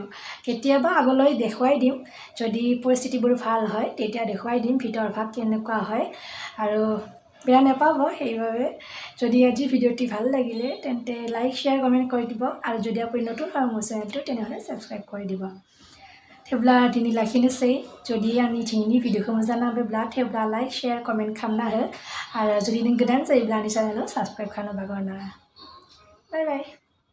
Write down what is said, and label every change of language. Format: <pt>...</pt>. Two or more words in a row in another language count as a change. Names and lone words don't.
<as>কেতিয়াবা আগলৈ দেখুৱাই দিম, যদি পৰিস্থিতিবোৰ ভাল হয়, তেতিয়া দেখুৱাই দিম ভিতৰ ভাগ কেনেকুৱা হয়। আৰু বেয়া নাপাব সেইভাবে যদি আজি ভিডিঅ'টি ভাল লাগিলে তেন্তে</as> <en>like share comment</en> <as>কৰি দিব আৰু যদি আপুনি নতুন হয় মোৰ চেনেলটো তেনেহ'লে ছাবস্ক্রাইব কৰি দিব</as> <brx>थेवब्ला दिनै लाखिनोसै जुदि आंनि दिनैनि भिडिअखौ मोजां नांदोंब्ला थेवब्ला</brx> <en>like share comment</en> <brx>खालामना हो आरो जुदि नों गोदान जायोब्ला आंनि चेनेलखौ साबस्क्राइब खालामनो बावगारनाङा</brx> <en>bye bye</en>